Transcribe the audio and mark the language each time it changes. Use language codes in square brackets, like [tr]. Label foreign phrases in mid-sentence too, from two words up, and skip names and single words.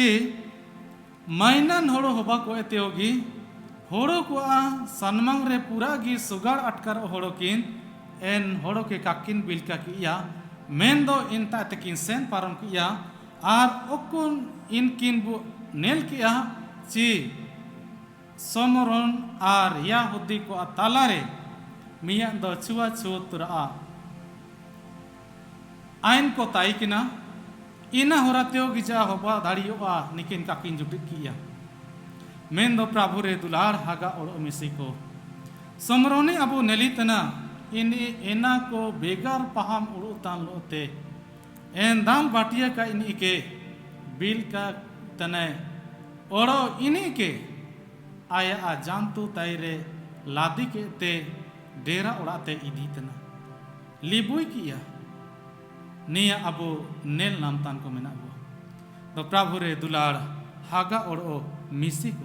[unr] माइनन होड़ो होबा को एतेओगी होड़ो को सन्मंग रे पूरा गी सुगाड़ अटकर होड़ोकिन एन होड़ो के काकिन बिलका किया मेन दो इनता तकिन सेन पारम किया और ओकुन इनकिन बु नेल किया ची सोमरोन और याहुदी को तालारे मिया दो छुआ छुतरा आइन को ताइकिना इना होरातेओ गिजा होबा दाड़ियोआ निकिन काकिन जुटित किया मेन दो प्रभु रे दुलार हागा और मिसी को समरोनी अबु नेलितना इनी एना को बेगार पहाम उड़ुतान लोते एन दाल बाटिया का इनी के बिल का तने ओड़ो इनी के आया आ जानतु ताइरे लादी के ते डेरा उड़ाते इदी तना लिबुई किया निया अबो नेल नाम तान को मेना अबो तो प्रभु रे दुलार हागा ओड़ो मिसी को